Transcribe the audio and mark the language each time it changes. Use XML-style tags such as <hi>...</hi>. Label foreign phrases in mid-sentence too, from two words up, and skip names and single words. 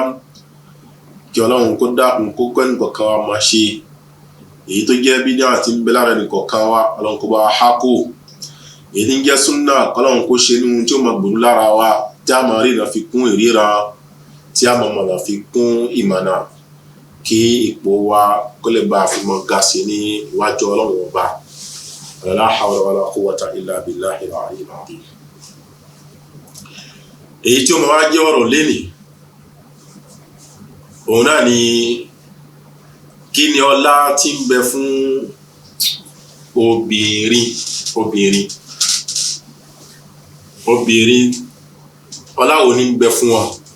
<yo>Kí Ọlọ́run kó dákun kó kọ́ ẹnìkọ̀ọ̀kan wa máa ṣe èyí tó jẹ́ bí náà ti ń bẹ lára ẹnìkọ̀ọ̀kan wa, Ọlọ́run kó bá wa há kó. Èyí tí ń jẹ́ súnnà, Ọlọ́run kó ṣe ní ohun tí ó máa gbòòrò lára wa, tí a máa rí ìrìnà fi kún ìríran, tí a máa mọ̀nà fi kún ìmọ̀nà, kí ipò wa kó lè bá a fi mọ́ ga sí ní iwájú Ọlọ́run ọba.</yo> <ar>لا حول ولا قوة إلا بالله العلي العظيم.</ar> <yo>Èyí tí ó máa wá jẹ́ ọ̀rọ̀ lénìí, òun náà ni kí ni ọlá tí ń bẹ fún obìnrin, ọlá wo ní ń bẹ fún wọn.</yo>